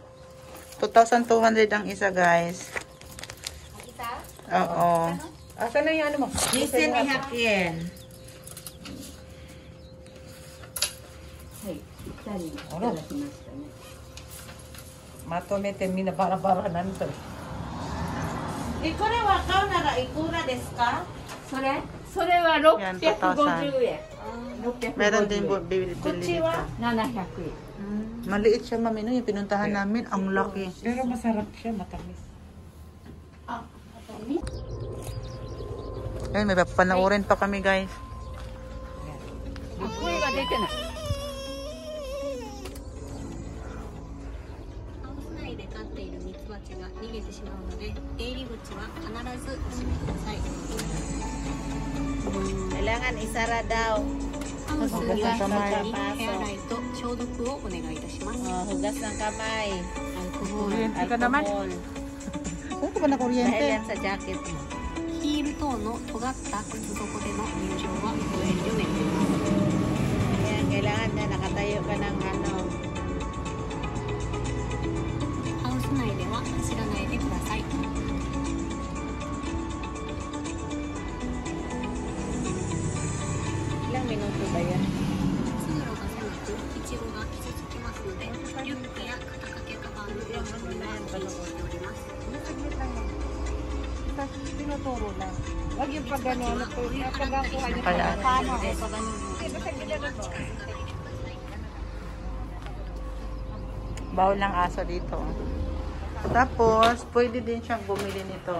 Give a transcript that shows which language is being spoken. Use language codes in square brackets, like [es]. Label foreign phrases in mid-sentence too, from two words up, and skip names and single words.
[tl] 2,200 ang isa guys. Oo. Asa na yung ano mo? 2,200 yen. Ano? Matomete mina bara-bara nanto. [ja] これは買うならいくらですか？それは650円。 [tl] Meron din bibili dito. [ja] 700円。 [tl] Maliit siya mami, no? Yung pinuntahan namin, ang laki. Pero masarap siya, matamis. Ay, may papanoorin pa kami guys. [ja] 声が出てない。ハウス内で飼っているミツバチが逃げてしまうので、出入り口は必ずお閉めください。 [tl] Kailangan isara daw. [ja] ハウスには手洗いと消毒をお願いいたします。 [tl] Hugas ng kamay. [ja] アルコール、 [tl] Kuryente ka naman. Saan ka ba na Dahil kuryente? yan sa jacket mo. [ja] ヒール等の尖った靴底での入場はご遠慮願います。 [tl] Kaya kailangan na nakatayo ka ng [ja] ハウス内では走らないでください。 [tl] ilang minuto ba yan? [ja] 通路が狭く、イチゴが傷つきますので、リュックや肩掛けカバンの手を取るのを禁止しております。 [tl] Tinuturo lang. Wag yung pag gano'n. Pagkakuha niya Kaya, Paano ako sa ganun? bawal ng aso dito. Tapos, pwede din siyang bumili nito.